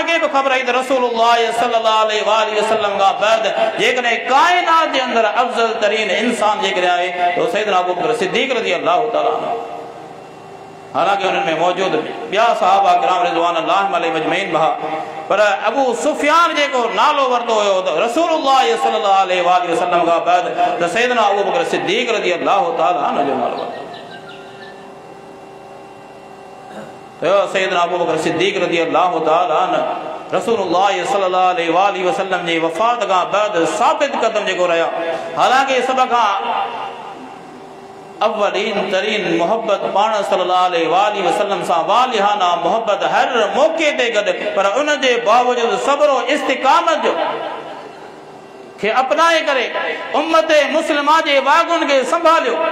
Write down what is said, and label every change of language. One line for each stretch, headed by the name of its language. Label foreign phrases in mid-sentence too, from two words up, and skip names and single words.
Sindhi: खे बि ख़बर आई त रसूलुल्लाह
Arabic: صلى الله عليه وسلم
Sindhi: खां बाद जेकॾहिं काइनात जे अंदरि अफ़ज़ल तरीन इंसान जेकॾहिं आहे त सैयदना अबू बकर सिद्दीक़
Arabic: رضي الله تعالى عنه,
Sindhi: हालांकि उन्हनि में मौजूद ॿिया सहाबा किराम
Arabic: رضوان الله عليهم أجمعين
Sindhi: बहा, पर अबू सुफियान जेको नालो वरितो हुयो रसूलुल्लाह
Arabic: صلى الله عليه وسلم
Sindhi: खां बाद त सैयदना अबू बकर सिद्दीक़
Arabic: رضي الله تعالى عنه
Sindhi: जो नालो वरितो। सैयदना अबू बकर सिद्दीक़
Arabic: رضي الله تعالى عنه
Sindhi: रसूलुल्लाह
Arabic: صلى الله عليه وسلم
Sindhi: जी वफ़ात खां बाद साबित क़दम जेको रहिया, हालांकि सभ खां अव्वलीन तरीन मोहब्बत पाण
Arabic: صلى الله عليه وسلم
Sindhi: सां वालिहाना मोहब्बत हर मौक़े ते गॾु, पर उन जे बावजूद सब्र और इस्तिक़ामत जो खे अपनाए करे उम्मत मुस्लिमा जे वागुन खे संभालियो